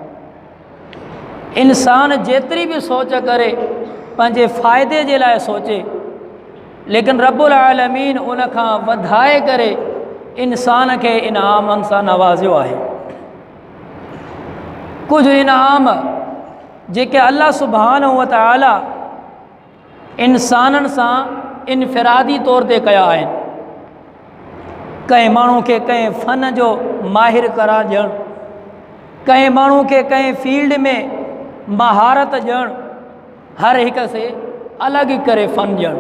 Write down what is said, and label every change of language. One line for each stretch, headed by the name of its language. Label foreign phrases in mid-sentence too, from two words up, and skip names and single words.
Sindhi: इंसान जेतिरी बि सोच करे पंहिंजे फ़ाइदे जे लाइ सोचे, लेकिन
Arabic: رب العالمين
Sindhi: उन खां वधाए करे इंसान खे इनामनि सां नवाज़ियो आहे। कुझु इनाम जेके
Arabic: الله سبحانه وتعالى
Sindhi: इंसाननि सां इनफ़िरादी तौर ते कया आहिनि। कंहिं माण्हू खे कंहिं फ़न जो माहिर करार ॾियणु, कंहिं माण्हू खे कंहिं फील्ड में महारत ॾियणु, हर हिक से अलॻि करे फ़न ॾियणु।